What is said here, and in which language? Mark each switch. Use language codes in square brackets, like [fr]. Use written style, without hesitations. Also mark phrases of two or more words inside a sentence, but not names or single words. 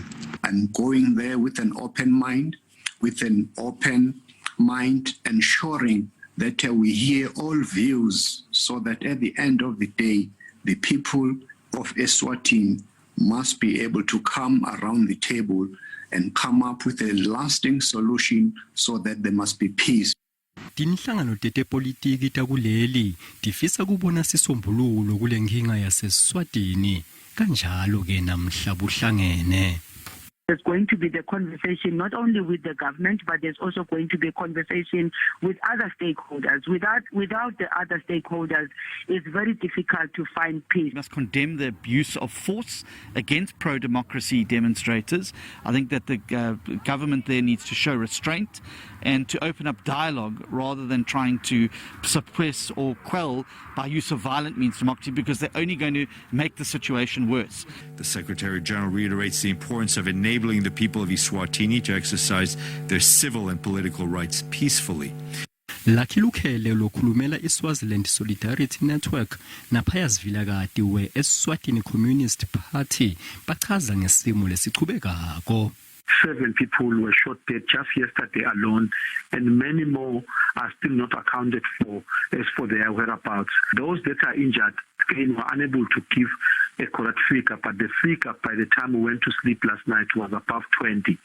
[en] I'm going there with an open mind, ensuring that we hear all views so that at the end of the day, the people of Eswatini must be able to come around the table and come up with a lasting solution so that there must be peace. [ss] Tinhlangano tetepolitiki takuleli tifisa kubona sisombululo kulenkinga yaseSwatini kanjalo ke namhla buhlangene. [en] There's going to be the conversation not only with the government, but there's also going to be a conversation with other stakeholders. Without the other stakeholders, it's very difficult to find peace. We must condemn the abuse of force against pro-democracy demonstrators. I think that the government there needs to show restraint and to open up dialogue rather than trying to suppress or quell by use of violent means democracy, because they're only going to make the situation worse. The Secretary General reiterates the importance of enabling the people of Eswatini to exercise their civil and political rights peacefully. [ss] Lucky Lukhele lokhulumela iSwaziland Solidarity Network naphaya Vilagati we Eswatini Communist Party bachaza ngesimo lesichubekako. [en] 7 people were shot dead just yesterday alone, and many more are still not accounted for as for their whereabouts. Those that are injured again were unable to give a correct figure, but the figure by the time we went to sleep last night was above 20.